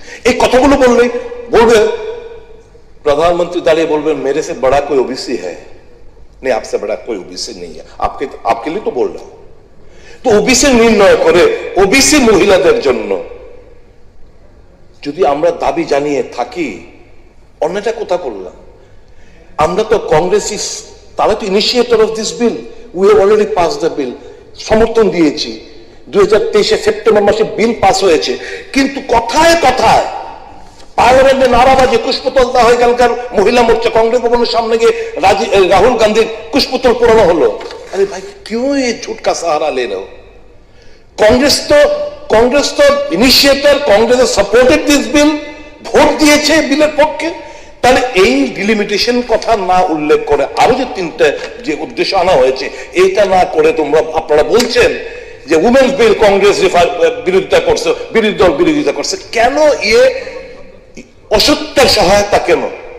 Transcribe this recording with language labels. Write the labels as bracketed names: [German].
[Bangla] এই কথাগুলো বলবে [Hindi] प्रधानमंत्री दाड़िए बोलबेन मेरे से बड़ा कोई ओबीसी है नहीं, आपसे बड़ा कोई ओबीसी नहीं है, आपके लिए तो बोल रहा हूं। तो ओबीसी निर्णय करे ओबीसी [Bangla] মহিলাদের জন্য যদি আমরা দাবি জানিয়ে থাকি, অন্যটা কথা করলাম আমরা তো কংগ্রেসি, তারা তো [English] initiator of this bill, we have already pass the bill, [Bangla] সমর্থন দিয়েছি। 2023 সেপ্টেম্বর মাসে বিল পাস হয়েছে, কিন্তু কথায় কথায় পার্লামেন্টে নারাবাজি, কুশপুতলতা হয়ে গেলকার মহিলা মোর্চা কংগ্রেস ভবনের সামনে গিয়ে রাহুল গান্ধীর কুশপুতল পোড়ানো হলো। আরে ভাই [Hindi] क्यों ये झूठ का सहारा ले रहे हो? कांग्रेस तो initiator, Congress [English] supported this bill, [Bangla] vote দিয়েছে বিলের পক্ষে। তাহলে এই ডিলিমিটেশন কথা না উল্লেখ করে আরো যে তিনটা যে উদ্দেশ্য আনা হয়েছে এইটা না করে তোমরা আপনারা বলছেন যে উমেন্স বিল কংগ্রেস বিরোধিতা করছে, বিরোধী দল বিরোধিতা করছে। [Hindi] কেন ये असत्य सहायता क्यों?